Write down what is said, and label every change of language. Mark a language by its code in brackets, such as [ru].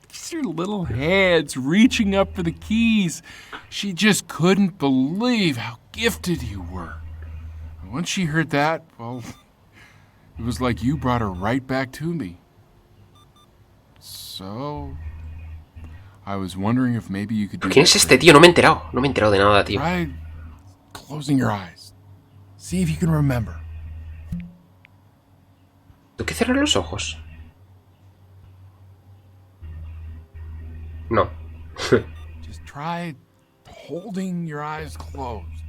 [en] Your little hands reaching up for the keys. She just couldn't believe how gifted you were. And once she heard that, well, it was like you brought her right back to me. So, I was wondering if maybe you could do... [es] ¿Quién es este, tío? No me he enterado. No me he enterado de nada, tío. [en] Try closing your eyes. See if you can remember. [es] ¿Tengo que cerrar los ojos? No. [en] Just try holding your eyes closed.